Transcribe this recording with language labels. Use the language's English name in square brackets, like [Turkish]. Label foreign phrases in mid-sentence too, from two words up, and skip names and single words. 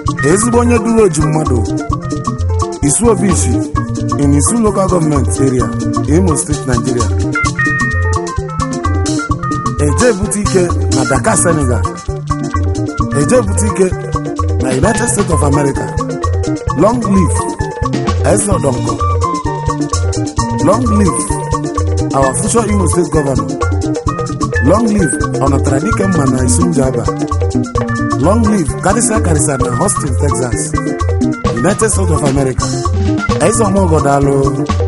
[Igbo] Ezigbo onye duru oju mmadụ. [English] Isu Obishi in Isu Local Government Area, Imo State, Nigeria. [Igbo] Eje Butike na Dakar, Senegal. Eje Butike na United States of America. [English] Long live [Igbo] Eze Odonko. [English] Long live our future Imo State Governor. Long live Onatara Dike Mma na Isunjaba. Long live Karisa Karisa na Austin, Texas, United States of America. [Igbo] Eze Omogo daalụ.